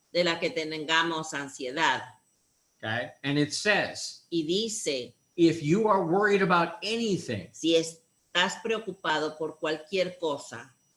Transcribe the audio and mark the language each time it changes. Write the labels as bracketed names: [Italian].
[Spanish] de la que tengamos ansiedad. [English] Okay? And it says, [Spanish] Y dice, [English] if you are worried about anything, [Spanish] si estás preocupado por cualquier cosa,